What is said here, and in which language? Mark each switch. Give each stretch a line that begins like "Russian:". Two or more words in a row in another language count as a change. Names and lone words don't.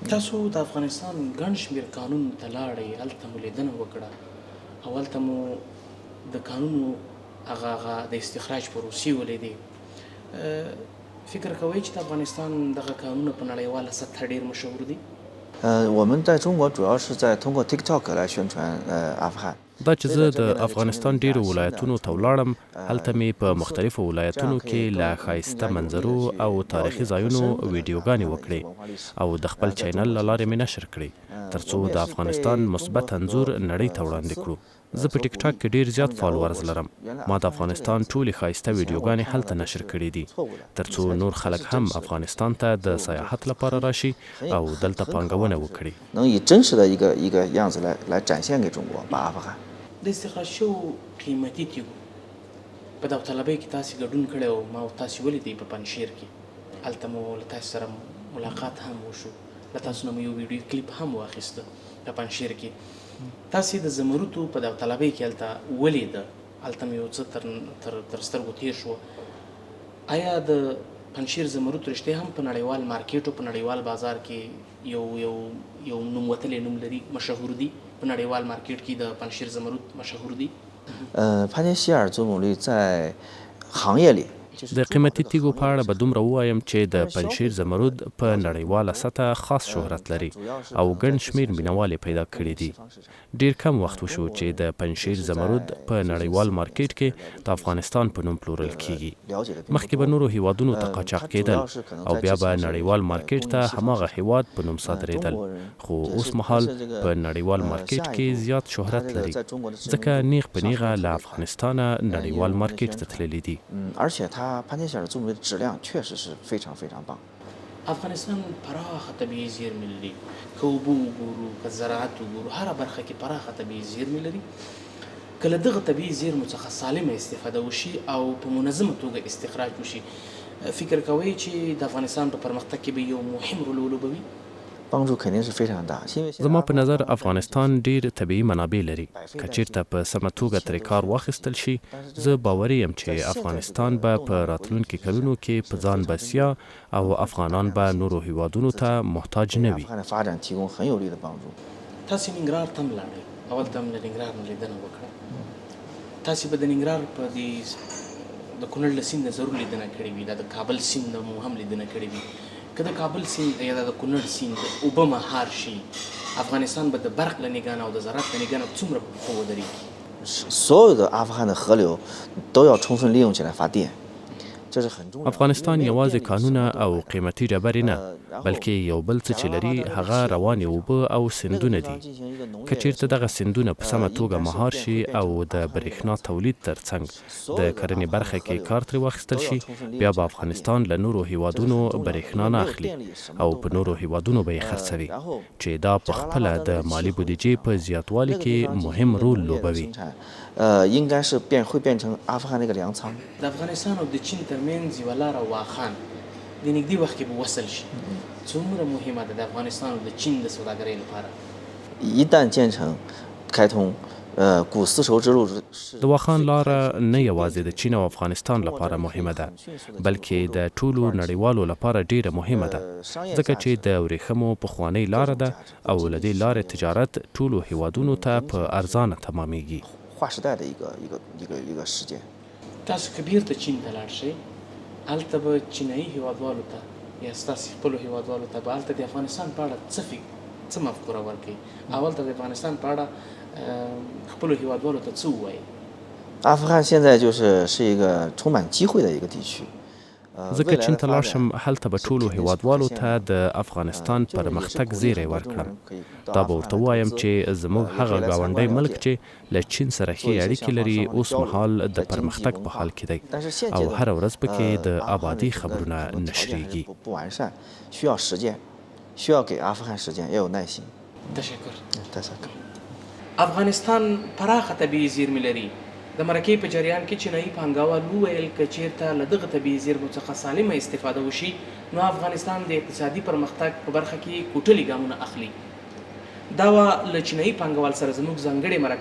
Pashto: تاسو د افغانستان ګڼ شمېر کانونو ته لاړئ، هلته مو لیدنه وکړه او هلته مو د کانونو هغه د استخراج پروسې ولیدې. فکر کوئ چې د افغانستان دغه کانونه په نړیواله سطحه ډېر مشهور دي؟
Chinese: 我们在中国主要是在通过 TikTok 来宣传阿富汗。
Pashto: دا چې زه د افغانستان ډیرو ولایتونو ته ولاړم، هلته مې په مختلفو ولایتونو کې له ښایسته منظرو او تاریخي ځایونو ویډیوګانې وکړې او د خپل چینل له لارې مې نشر کړې ترڅو د افغانستان مثبت انځور نړۍ ته وړاندې کړو. زه په ټیک ټاک کې ډیر زیات فالوورز لرم. ما د افغانستان ټولې ښایسته ویډیوګانې هلته نشر کړې دي ترڅو نور خلک هم افغانستان ته د سیاحت لپاره راشي او دلته پانګونه وکړي.
Chinese: 能以真实的一个样子来展现给中国，把阿富汗。
Pashto: د استخراج شوو قیمتي تیږو په داوطلبۍ کې تاسې ګډون کړی او ما تاسې ولیدئ په پنجشیر کې. هلته مو له تاسې سره ملاقات هم وشو، له تاسو نه مو یو ویډیو کلیپ هم واخیسته په پنجشیر کې. تاسې د زمرودو په داوطلبۍ کې هلته ولیده، هلته مې یو څه تر سترګو تېر شو. آیا د پنجشیر زمرود رښتیا هم په نړیوال مارکیټ او په نړیوال بازار کې یو نوم وتلی نوم لري، مشهور دي؟ په نړیوال مارکیټ کې د پنجشیر زمرود مشهور دي؟
Chinese: 潘家希尔祖母绿在行业里
Pashto: د قیمتي تیږو په اړه به دومره ووایم چې د پنجشیر زمرود په نړیواله سطحه خاص شهرت لري او ګڼ شمېر مینوال یې پیدا کړي دي. ډیر کم وخت وشو چې د پنجشیر زمرود په نړیوال مارکیټ کې د افغانستان په نوم پلورل کیږي. مخکې به نورو هیوادونو ته قاچاق کېدل او بیا به نړیوال مارکیټ ته هماغه هیواد په نوم صادرېدل، خو اوس مهال په نړیوال مارکیټ کې زیات شهرت لري ځکه نیغ په نیغه له افغانستانه نړیوال مارکیټ ته تللي دي.
Chinese: 而且它潘家希尔祖母绿的质量确实是非常非常棒。
Pashto: افغانستان پراخه طبیعي زیرمې لري، که اوبه وګورو که زراعت وګورو، هره برخه کې پراخه طبیعي زیرمې لري. که له دغه طبیعي زیرمو څخه سالمه استفاده وشي او په منظمه توګه استخراج وشي، فکر کوئ چې د افغانستان په پرمختګ کې به یو مهم رول ولوبوي؟
Chinese: 帮助肯定是非常大，因为
Pashto: زما په نظر افغانستان ډیر طبیعي منابع لري. که چیرته په سمه توګه ترې کار واخیستل شي، زه باوري یم چې افغانستان به په راتلونکي کلونو کې په ځان بسیا او افغانان به نورو هیوادونو ته محتاج نه وي.
Chinese: 阿富汗的发展提供很有力的帮助。
Pashto: تاسې ننګرهار ته هم لاړئ، اول ته هم له ننګرهار نه لیدنه وکړه. تاسې به د ننګرهار په دې د کونړ له سیند نه ضرور لیدنه کړې وي، دا د کابل سیند نه مو هم لیدنه کړې وي. که د کابل سیند یا د کونړ سیند اوبه مهار شي، افغانستان به د برق له نګاه نه او د زراعت له نګاه نه څومره په پښو ودرېږي؟
Chinese: 所有的阿富汗的河流都要充分利用起来发电，这是很重要的。
Pashto: افغانستان یوازې کانونه او قیمتي ډبرې نه بلکې یو بل څه چې لري هغه روانې اوبه او سیندونه دي. که چیرته دغه سیندونه په سمه توګه مهار شي او د برېښنا تولید ترڅنګ د کرنې برخه کې کار ترې واخیستل شي، بیا به افغانستان له نورو هیوادونو برېښنا نه اخلي او په نورو هیوادونو به یې خرڅوي چې دا په خپله د مالي بودیجې په زیاتوالي کې مهم رول لوبوي.
Chinese: 应该是会变成阿富汗那个粮仓。
Pashto: د افغانستان او د چین ترمنځ یوه لاره واخان د نږدې وخت کې به وصل شي، څومره مهمه ده د افغانستان او د چین د سوداګرۍ لپاره؟
Chinese: 一旦建成开通，古丝绸之路
Pashto: د واخان لاره نه یوازې د چین او افغانستان لپاره مهمه ده بلکې د ټولو نړیوالو لپاره ډیره مهمه ده ځکه چې د ورېښمو پخوانۍ لاره ده او له دې لارې تجارت ټولو هیوادونو ته په ارزانه تمامیږي.
Chinese: 划时代的一个事件。
Pashto: تاسو که بیرته چین ته لاړ شئ، هلته به چینایي هیوادوالو ته یا ستاسې خپلو هیوادوالو ته به هلته د افغانستان په اړه څه مفکوره ورکوي او هلته د افغانستان په اړه خپلو هیوادوالو ته څه ووایي؟
Chinese: 阿富汗现在是一个充满机会的一个地区。
Pashto: ځکه چین ته لاړ شم، هلته به ټولو هیوادوالو ته د افغانستان پرمختګ زیری ورکړم. دا به ورته ووایم چې زموږ هغه ګاونډی ملک چې له چین سره ښې اړیکې لري اوس مهال د پرمختګ په حال کې دی او هره ورځ پکې د آبادۍ خبرونه نشریږي.
Chinese: 不完善，需要时间，需要给阿富汗时间，要有耐心。
Pashto: تشکر. تشکر. افغانستان پراخه طبیعي زیرمې لري. د مرکې په جریان کې چینایي پانګوال وویل که چیرته له دغه طبیعي زیرمو څخه سالمه استفاده وشي، نو افغانستان د اقتصادي پرمختګ په برخه کې کوټلي ګامونه اخلي. دا وه له چینایي پانګوال سره زموږ ځانګړې مرکه.